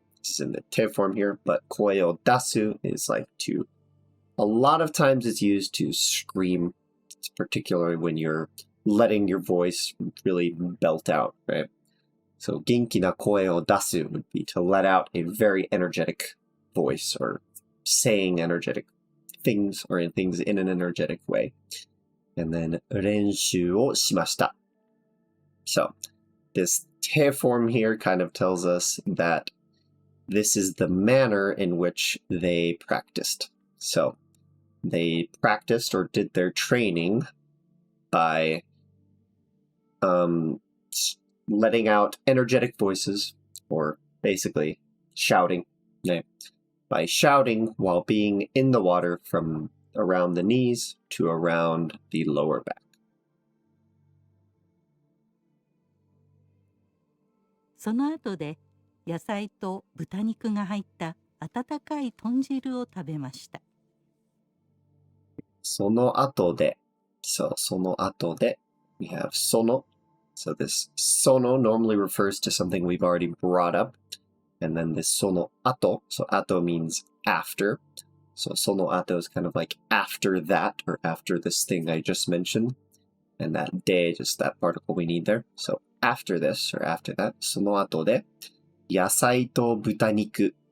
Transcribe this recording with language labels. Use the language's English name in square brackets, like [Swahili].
[English] This is in the te form here, but [Japanese] koe o dasu [English] is like to, a lot of times it's used to scream, particularly when you're letting your voice really belt out, right? So [Japanese] genki na koe o dasu [English] would be to let out a very energetic voice or saying energetic things or things in an energetic way. [Japanese] And then 練習をしました. [English] So this te form here kind of tells us that this is the manner in which they practiced. So they practiced or did their training by letting out energetic voices, or basically shouting, by shouting while being in the water from around the knees to around the lower back. [Japanese] その後で野菜と豚肉が入った温かい豚汁を食べました。その後で、so その後で [English] we have [Japanese] その. [English] So this sono normally refers to something we've already brought up. And then this [Japanese] sono ato, [English] so ato means after. So [Japanese] sono ato [English] is kind of like after that, or after this thing I just mentioned. And that de, just that particle we need there. So after this, or after that, [Japanese] その後で野菜と豚肉.